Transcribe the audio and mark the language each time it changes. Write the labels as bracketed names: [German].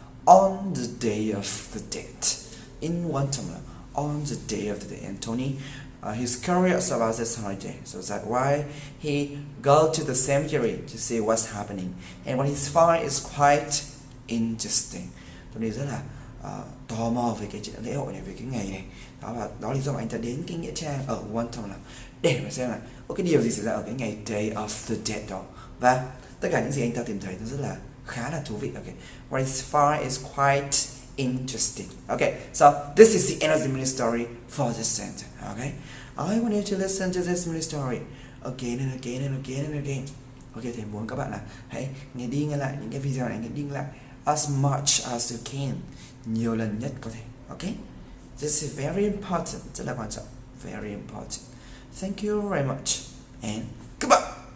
[English] On the Day of the Dead. In Guatemala. On the Day of the Dead. And Tony, he's curious about this holiday. So that's why he go to the cemetery to see what's happening. And what he find is quite interesting. [Vietnamese] Tony rất là tò mò về cái lễ hội này, về cái ngày này. Đó là lý do mà anh ta đến cái nghĩa trang ở Guatemala để mà xem là có cái điều gì xảy ra ở cái ngày Day of the Dead đó. Và tất cả những gì anh ta tìm thấy nó rất là khá là thú vị. [English] Okay, what is far is quite interesting. Okay, so this is the end of the mini story for this sentence. Okay, I want you to listen to this mini story again and again and again and again. [Vietnamese] Okay, thầy muốn các bạn là hãy nghe đi nghe lại những cái video này, nghe đi nghe lại [English] as much as you can, [Vietnamese] nhiều lần nhất có thể. [English] Okay, this is very important, [Vietnamese] rất là quan trọng, [English] very important. Thank you very much and goodbye.